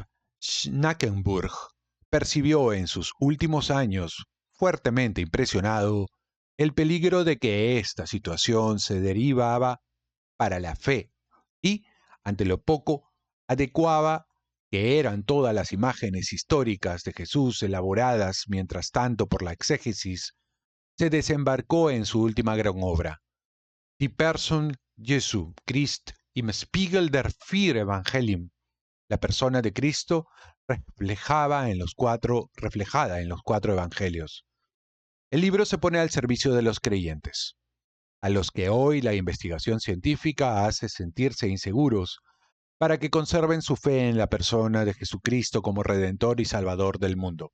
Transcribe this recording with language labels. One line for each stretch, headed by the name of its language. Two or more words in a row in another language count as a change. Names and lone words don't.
Spanish: Schnackenburg, percibió en sus últimos años, fuertemente impresionado, el peligro de que esta situación se derivaba para la fe y, ante lo poco, adecuaba que eran todas las imágenes históricas de Jesús elaboradas mientras tanto por la exégesis, se desembarcó en su última gran obra, Die Person Jesu Christ im Spiegel der vier Evangelien. La persona de Cristo reflejada en los cuatro evangelios. El libro se pone al servicio de los creyentes, a los que hoy la investigación científica hace sentirse inseguros, para que conserven su fe en la persona de Jesucristo como Redentor y Salvador del mundo.